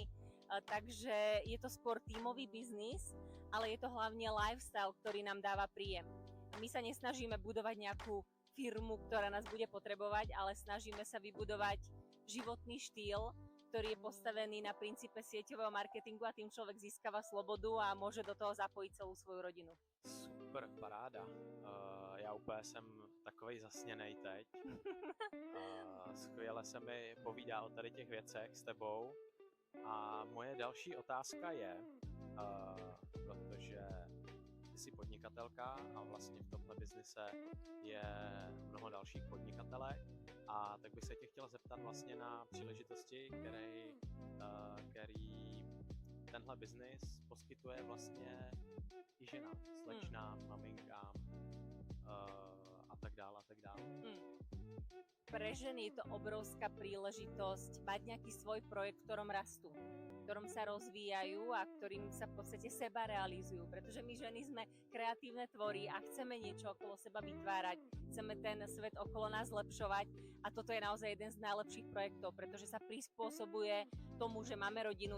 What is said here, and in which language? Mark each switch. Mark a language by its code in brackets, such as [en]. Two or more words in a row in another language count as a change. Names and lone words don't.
[sk] Takže je to skôr tímový biznis, ale je to hlavne lifestyle, ktorý nám dáva príjem. My sa nesnažíme budovať nejakú firmu, ktorá nás bude potrebovať, ale snažíme sa vybudovať životný štýl, ktorý je postavený na princípe sieťového marketingu a tým človek získava slobodu a môže do toho zapojiť celú svoju rodinu. [cs] Super, paráda. Já úplně jsem takovej zasněnej teď. Skvěle se mi povídá o tady těch věcech s tebou. A moje další otázka je, protože ty jsi podnikatelka a vlastně v tomhle biznise je mnoho dalších podnikatelek, a tak bych se tě chtěl zeptat vlastně na příležitosti, který tenhle biznis poskytuje vlastně i ženám, slečnám, maminkám a tak dále, a tak dále. [sk] Pre ženy je to obrovská príležitosť mať nejaký svoj projekt, v ktorom rastú, v ktorom sa rozvíjajú a ktorým sa v podstate seba realizujú. Pretože my ženy sme kreatívne tvory a chceme niečo okolo seba vytvárať, chceme ten svet okolo nás zlepšovať a toto je naozaj jeden z najlepších projektov, pretože sa prispôsobuje tomu, že máme rodinu.